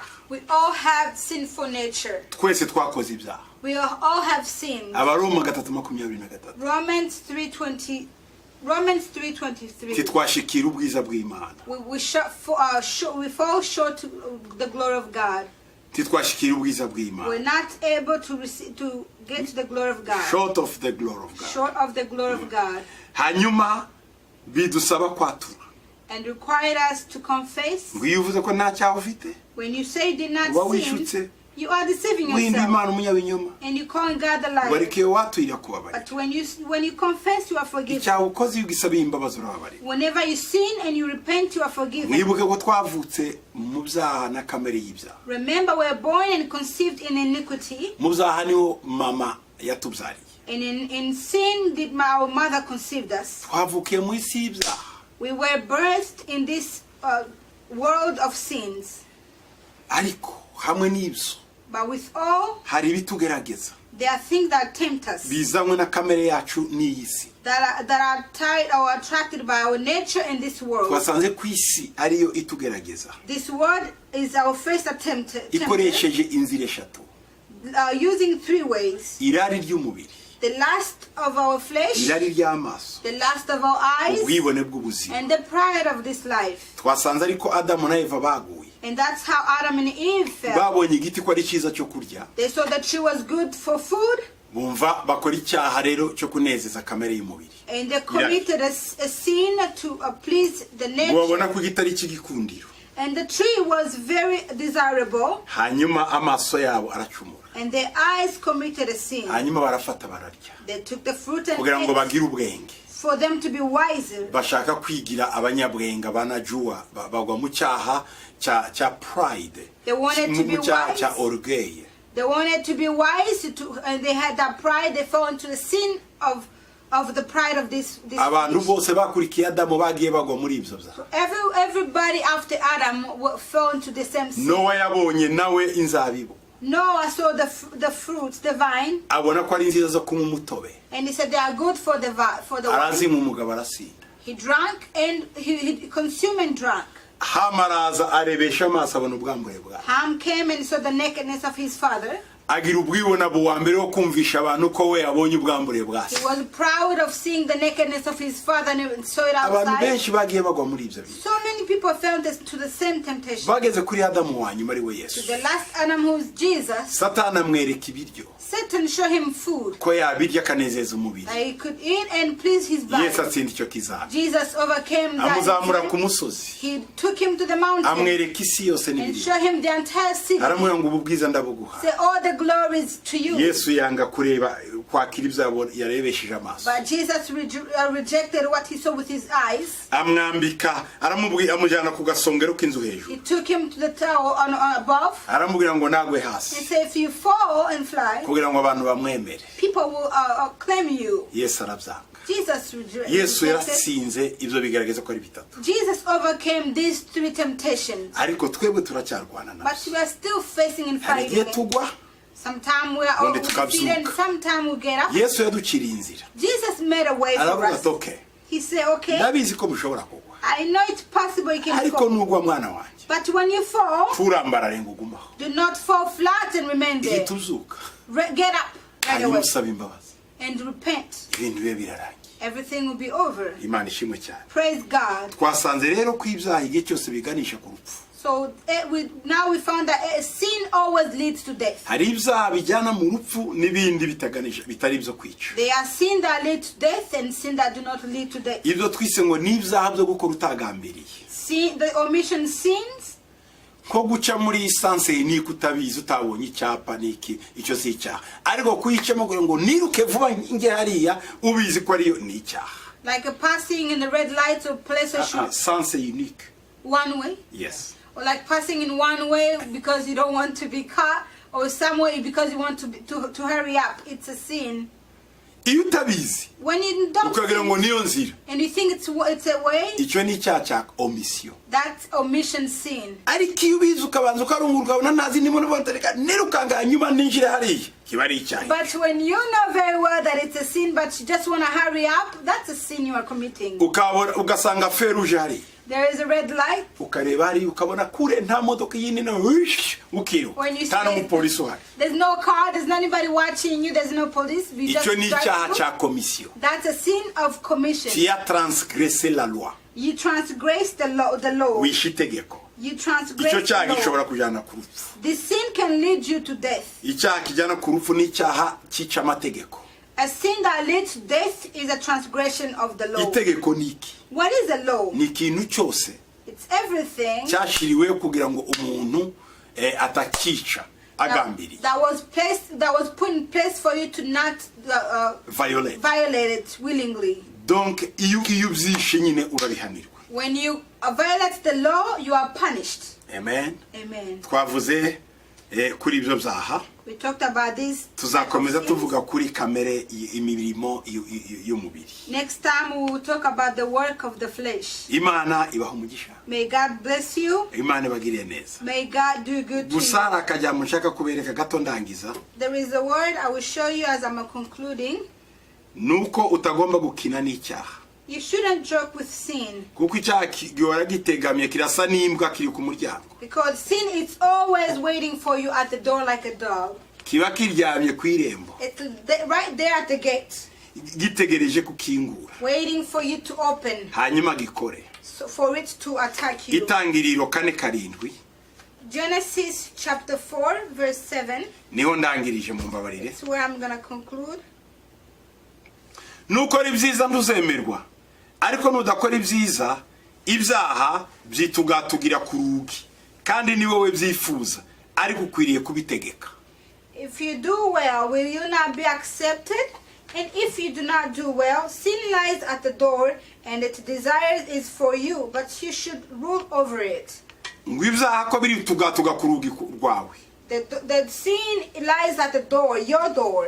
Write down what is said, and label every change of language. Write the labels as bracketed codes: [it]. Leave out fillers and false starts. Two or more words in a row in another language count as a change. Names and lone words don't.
[en] we all have sinful nature. [rw] Twese twakoze ibyaha. [en] We all have sinned. [rw] Abaroma 3:23. [en] Romans 3:23. [rw] Titwashikira ubwiza bw'Imana. [en] We fall short to the glory of God. [rw] Titwashikira ubwiza [en] We're [rw] bw'Imana. [en] not able to get to the glory of God. Short of the glory of God. Short of the glory of God. [rw] Hanyuma bidusaba kwatura. [en] And required us to confess. [rw] Ngo iyo uvuze ko nta cyaha ufite, [en] When you say you did not [rw] uba [en] sin, [rw] wishutse, [en] you are deceiving [rw] windi [en] yourself. [rw] Imana umunyabinyoma. [en] And you call God a liar. [rw] Wareke waturira kubabarira. [en] But when you confess, you are forgiven. [rw] Icyaha ukoze iyo ugisabiye imbabazi urababarira. [en] Whenever you sin and you repent, you are forgiven. [rw] Mwibuke ko twavutse mu byaha na kamere y'ibyaha. [en] Remember, we are born and conceived in iniquity. [rw] Mu byaha niho mama yatubyariye. [en] And in sin did our mother conceived us. [rw] Twavukiye mu isi y'ibyaha. [en] We were birthed in this world of sins. [rw] Ariko hamwe n'ibyo [en] But with all, [rw] hari ibitugerageza [en] there are things that tempt us, [rw] bizanywe na kamere yacu n'iyi si. [en] that are tied or attracted by our nature in this world. [rw] Twasanze ku isi ariyo itugerageza [en] This world is our first attempt, [rw] ikoresheje inzira eshatu. [en] using three ways. [rw] Irari ry'umubiri, [en] The lust of our flesh, [rw] irari ry'amaso, [en] the lust of our eyes, [rw] ubwibone bw'ubuzima. [en] and the pride of this life. [rw] Twasanze ariko Adamu na Eva baguye. [en] And that's how Adam and Eve fell. [rw] Babonye igiti ko ari cyiza cyo kurya, [en] They saw that tree was good for food, [rw] bumva bakora icyaha rero cyo kunezeza kamere y'umubiri. [en] and they committed a sin to please the [rw] Babona [en] nature. [rw] ko igiti ari cy'igikundiro. [en] And the tree was very desirable, [rw] Hanyuma amaso yabo aracumura. [en] and their eyes committed a sin. [rw] Hanyuma barafata bararya. [en] They took the fruit and [rw] Kugira ngo [en] ate [rw] bagire ubwenge. [en] for them to be wiser. [rw] Bashaka kwigira abanyabwenga banajua bagwa mu cyaha cya pride. [en] They wanted to be [rw] Mu cyaha cya [en] wise. [rw] orgueil. [en] They wanted to be wise, and they had that pride. They fell into the sin of the pride of this [rw] Abantu [en] flesh. [rw] bose bakurikiye Adamu bagiye bagwa muri ibyo byaha. [en] Everybody after Adam fell into the same sin. [rw] Nowa yabonye nawe inzabibu. [en] Noah saw the fruits, the vine, [rw] Abona ko ari nziza zo kunywa umutobe. [en] and he said they are good for the wine. [rw] Arazinywa umugabo arasinda. [en] He drank and he consumed and drank. [rw] Hamaraza arebesha amaso abona ubwambure bwawe. [en] Ham came and saw the nakedness of his father. [rw] Agira ubwibone buwa mbere wo kumvisha abantu ko we yabonye ubwambure bwase. [en] He was proud of seeing the nakedness of his father and saw it [rw] Abantu [en] outside. [rw] benshi bagiye bagwa muri ibyo bintu. [en] So many people fell to the same temptation. [rw] Bageze kuri Adamu wa nyuma ari we [en] To [rw] Yesu. [en] the last Adam, who is Jesus, [rw] Satani amwereka ibiryo [en] Satan showed him food [rw] ko yabirya akanezeza umubiri. [en] that he could eat and please his body. [rw] Yesu atsinda icyo kizaba. [en] Jesus overcame [rw] Amuzamura [en] that. [rw] ku musozi. [en] He took him to the mountain [rw] Amwereka isi yose [en] and [rw] n'ibiri. [en] showed him the entire city. [rw] Aramubwira ngo ubu bwiza ndabuguha. [en] Say all the glories to you. [rw] Yesu yanga kureba kwakira ibyo yarebesheje amaso. [en] But Jesus rejected what he saw with his eyes. [rw] Amwambika amujyana ku gasongero k'inzu hejuru. [en] He took him to the tower on above. [rw] Aramubwira ngo nagwe [en] He [rw] hasi [en] said, if you fall and fly, [rw] kugira ngo abantu bamwemere. [en] people will claim you. [rw] Yesu arabyanga. [en] Jesus [rw] Yesu [en] rejected. [rw] yaratsinze ibyo bigaragaza ko ari bitatu. [en] Jesus overcame these three temptations. [rw] Ariko twebwe turacyarwana nazo. [en] But we are still facing and [rw] Hari [en] fighting [rw] igihe [en] it. [rw] tugwa. [en] Sometimes we are [rw] Ubundi [en] defeated and [rw] tukabyuka. [en] sometimes we get up. [rw] Yesu yaduciriye inzira. [en] Jesus made a way for [rw] Aravuga [en] us. [rw] ati okay. [en] He said, okay, [rw] Ndabizi ko mushobora kugwa. [en] I know it's possible you can [rw] Ariko [en] fall. [rw] nugwa mwana wanjye. [en] But when you fall, [rw] Turambarare ngo ugumaho. [en] do not fall flat and remain there. [rw] Ihita uzuka. [en] Get up right [rw] Hanyuma [en] away [rw] usaba imbabazi. [en] and repent. [rw] Ibintu bibe birarangiye. [en] Everything will be over. [rw] Imana ishimwe cyane. [en] Praise God. [rw] Twasanze rero ko ibyaha igihe cyose biganisha ku rupfu. [en] So now we found that sin always leads to death. [rw] Hari ibyaha bijyana mu rupfu n'ibindi bitaganisha bitari ibyo kwica. [en] There are sin that lead to death and sin that do not lead to death. [rw] Ibyo twise ngo ni ibyaha byo gukora utagambiriye. [en] Sin, the omission sins. [rw] ko guca muri essence niko utabizi utabonye icyapa niki icyo si icyaha ariko kuyicamo ngo niruke vuba nge hariya ubizi ko ariyo ni icyaha. [en] Like a passing in the red lights or place or should [fr] Sense unique. [en] one way. Yes. Or like passing in one way because you don't want to be caught, or some way because you want to hurry up. It's a sin. [rw] Iyo utabizi [en] When you don't [rw] ukagira ngo [en] see, [rw] niyo nzira [en] and you think it's a way, [rw] icyo ni icyaha cya omission. [en] that's omission sin. [rw] Ariko iyo ubizi ukabanza ukarungura ukabona ntazi ndimo n'ubontereka nirukanga hanyuma ninjire hariya kiba ari icyaha. [en] But when you know very well that it's a sin, but you just want to hurry up, that's a sin you are committing. [rw] Ugasanga feruje hariya [en] There is a red light. [rw] ukareba hariya ukabona kure nta modoka yindi na ukiruka [en] When you [rw] nta [en] say [rw] n'umupolisi uhari. [en] there's no car, there's not anybody watching you, there's no police. You just [rw] Icyo ni [en] drive [rw] icyaha [en] through. [rw] cya commission. [en] That's a sin of commission. [fr] Tu as transgressé la loi. [en] You transgress the law. [rw] Wishe itegeko. [en] You [rw] Icyo [en] transgress [rw] cyaha [en] the law. [rw] gishobora kujyana ku rupfu. [en] The sin can lead you to death. [rw] Icyaha kijyana ku rupfu ni icyaha cyica amategeko. [en] A sin that leads to death is a transgression of the law. [rw] Itegeko ni iki? [en] What is a law? [rw] Ni ikintu cyose [en] It's everything [rw] cyashyiriweho kugira ngo umuntu atakica agambiriye. [en] that was put in place for you to not Violate. violate it willingly. [rw] Donc iyo ubyishe nyine urabihanirwa. [en] When you violate the law, you are punished. [rw] Amen. [en] Amen. [rw] Twavuze kuri ibyo byaha. [en] We talked about this. [rw] Tuzakomeza tuvuga kuri kamere imirimo y'umubiri. [en] Next time we will talk about the work of the flesh. [rw] Imana ibaha umugisha. [en] May God bless you. [rw] Imana ibagiriye neza. [en] May God do good to you. [rw] Gusa akajyamo nshaka kubereka gato ndangiza. [en] There is a word I will show you as I'm concluding. [rw] Nuko utagomba gukina n'icyaha. [en] You shouldn't joke with sin. [rw] Kuko icyaha gihora gitegamye kirasa n'imbwa kiri ku muryango. [en] Because sin is always waiting for you at the door like a dog. [rw] Kiba kiryamye ku irembo. [en] It's right there at the gate. [rw] Gitegereje kukingura. [en] Waiting for you to open. [rw] Hanyuma gikore. [en] So for it to attack you. [rw] Itangiriro 4:7. [en] Genesis chapter 4 verse 7. [rw] Niho ndangirije mu mbabarire. [en] That's where I'm going to conclude. [rw] Nukora ibyiza ntuzemerwa. Ariko nudakora ibyiza ibyaha byitugatugira ku rugi. Kandi ni wowe byifuza ariko ukwiriye kubitegeka. [en] If you do well, will you not be accepted? And if you do not do well, sin lies at the door, and its desire is for you, but you should rule over it. [rw] Ngo ibyaha ko biri tugatuga ku rugi rwawe. [en] The sin lies at the door, your door,